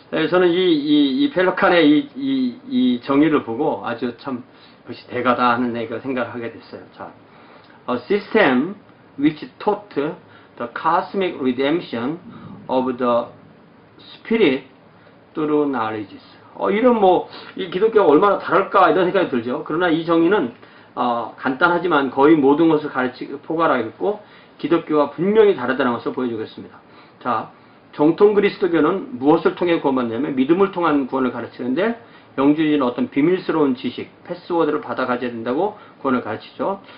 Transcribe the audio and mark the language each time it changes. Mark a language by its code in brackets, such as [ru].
[ko] 저는 이 펠러칸의 이 정의를 보고 아주 참 그것이 대가다 하는 생각을 하게 됐어요. [en] 자, a system which taught the cosmic redemption of the spirit through knowledge. [ko] 이런 이 기독교가 얼마나 다를까 이런 생각이 들죠. 그러나 이 정의는 간단하지만 거의 모든 것을 포괄하고 있고 기독교와 분명히 다르다는 것을 보여주겠습니다. 자, 정통 그리스도교는 무엇을 통해 구원받냐면 믿음을 통한 구원을 가르치는데 영주주의는 어떤 비밀스러운 지식, 패스워드를 받아 가져야 된다고 구원을 가르치죠.